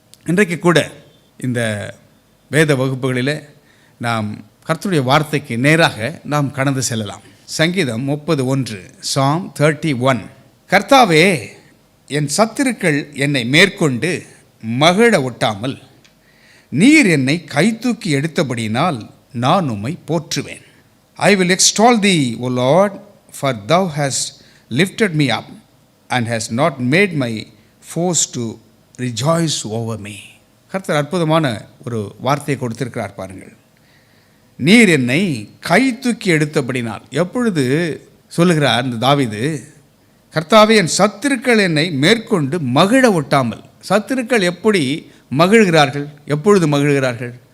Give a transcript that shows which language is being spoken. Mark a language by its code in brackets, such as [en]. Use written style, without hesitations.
[ta] இன்றைக்கு கூட இந்த வேத வகுப்புகளில் நாம் கர்த்தருடைய வார்த்தைக்கு நேராக நாம் கடந்து செல்லலாம். சங்கீதம் 31, Psalm 31. கர்த்தாவே, என் சத்துருக்கள் என்னை மேற்கொண்டு மகிழ ஒட்டாமல் நீர் என்னை கைதூக்கி எடுத்தபடியினால் நான் உம்மை போற்றுவேன். [en] I will extol thee, O Lord, for thou hast lifted me up and hast not made my foes to rejoice over me. [ta] கர்த்தர் அற்புதமான ஒரு வார்த்தையை கொடுத்திருக்கிறார் பாருங்கள். நீர் என்னை கை தூக்கி எடுத்தபடினால். எப்பொழுது சொல்லுகிறார் இந்த தாவீது? கர்த்தாவே, என் சத்துருக்கள் என்னை மேற்கொண்டு மகிழ ஒட்டாமல். சத்துருக்கள் எப்படி மகிழ்கிறார்கள்? எப்பொழுது மகிழ்கிறார்கள்?